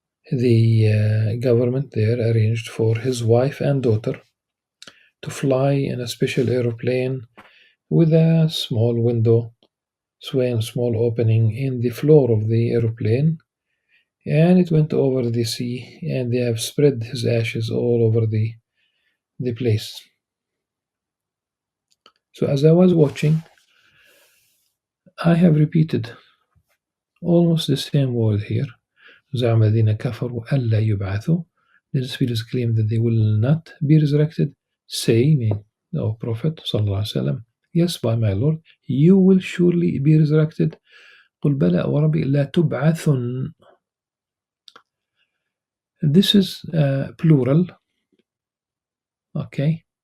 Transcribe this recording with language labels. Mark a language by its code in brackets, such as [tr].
[en] The government there arranged for his wife and daughter to fly in a special aeroplane with a small window, small opening in the floor of the aeroplane, and it went over the sea, and they have spread his ashes all over the place. So as I was watching, I have repeated almost the same word here. [ar] زعم الذين كفروا ألا يبعثوا. [en] The disbelievers claim that they will not be resurrected. Say, me, O Prophet sallallahu alaihi wasallam, yes, by my Lord, you will surely be resurrected. [ar] قل بلى وربي لا تبعثن. [en] This is plural. Okay.